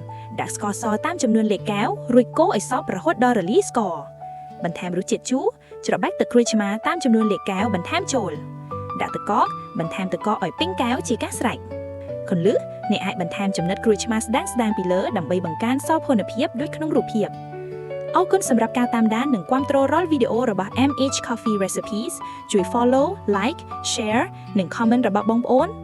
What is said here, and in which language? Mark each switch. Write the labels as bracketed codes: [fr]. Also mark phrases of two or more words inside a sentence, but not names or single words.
[km] ដាក់ស្ករសតាមចំនួនលេខកែវរួចកូរឲ្យសព្វរហូតដល់រលាយស្ករបន្ថែមរសជាតិជូរច្របាច់ទឹកក្រូចឆ្មាតាមចំនួនលេខកែវបន្ថែមចូលដាក់ទឹកកកបន្ថែមទឹកកកឲ្យពេញកែវជាការស្រេចគន្លឹះអ្នកអាចបន្ថែមចំណិតក្រូចឆ្មាស្ដើងៗពីលើដើម្បីបង្កើនសោភ័ណភាពដូចក្នុងរូបភាពអរគុណសម្រាប់ការតាមដាននិងគាំទ្ររាល់វីដេអូរបស់ MH Coffee Recipes ជួយ [en] follow like share [km] និង comment របស់បងប្អូន